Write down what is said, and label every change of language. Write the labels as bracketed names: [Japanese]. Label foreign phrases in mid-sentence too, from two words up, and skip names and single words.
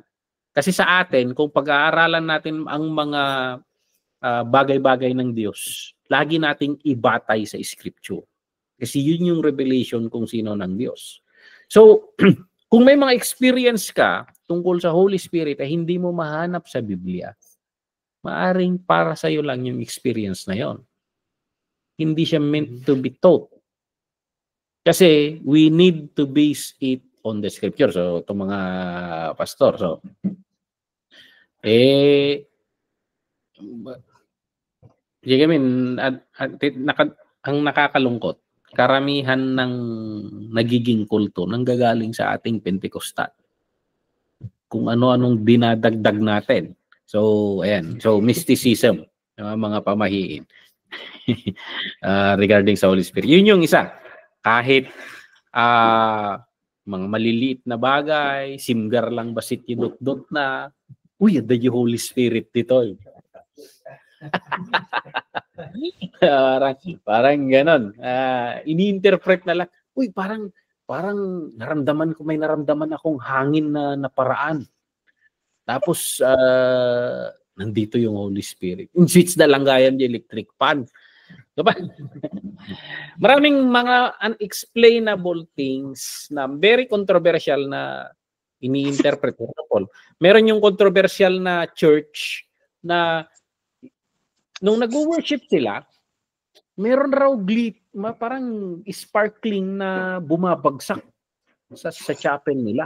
[Filipino] Kasi sa atin, kung pag-aaralan natin ang mga bagay-bagay ng Diyos, lagi nating ibatay sa Scripture. Kasi yun yung revelation kung sino ng Diyos. So, kung may mga experience ka tungkol sa Holy Spirit ay hindi mo mahanap sa Biblia, maaring para sa iyo lang yung experience na yon. Hindi siya [English] meant to be taught. Kasi we need to base it on the Scripture. [Filipino] So, itong mga pastor, so, ang nakakalungkot, karamihan ng nagiging kulto nanggagaling sa ating Pentecostal. Kung ano-anong dinadagdag natin. So, ayan. So, mysticism, mga pamahiin regarding sa Holy Spirit. Yun yung isa. Kahit mga maliliit na bagay, simgar lang basit yudot-dot na, uy, ada yung Holy Spirit dito. parang ganon. Ini-interpret na lang. Uy, parang naramdaman ko, may naramdaman akong hangin na paraan. Tapos, nandito yung Holy Spirit. In switch na lang gayam yung [English] electric fan. [Filipino] Diba? Maraming mga [English] unexplainable things [Filipino] na [English] very controversial [Filipino] na ini-interpret. Meron yung controversial na church na nung nag-worship sila, meron raw parang sparkling na bumabagsak sa chapel nila.